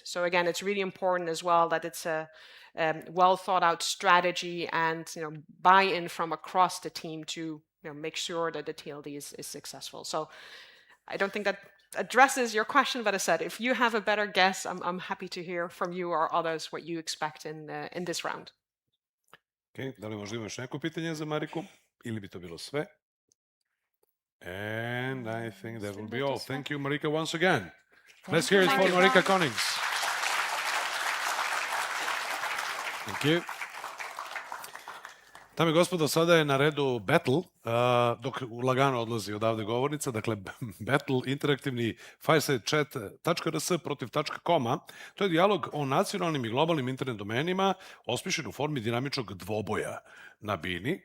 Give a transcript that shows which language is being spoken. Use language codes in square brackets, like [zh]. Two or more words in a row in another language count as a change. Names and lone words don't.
[en] So again, it's really important as well that it's a well thought out strategy and buy-in from across the team to make sure that the TLD is successful. So I don't think that addresses your question, but I said, if you have a better guess, I'm happy to hear from you or others what you expect in this round. [sr] Okay, da li možda imaš neko pitanje za Mariku? Ili bi to bilo sve? [en] And I think that will be all. Thank you, Marika, once again. Let's hear it for Marika Konings. Thank you. [sr] Dame i gospodo, sada je na redu battle, dok lagano odlazi odavde govornica, dakle battle, interaktivni [en] fireside chat. [sr] rs protiv .com-a. To je dijalog o nacionalnim i globalnim internet domenima, osmišljen u formi dinamičnog dvoboja na bini.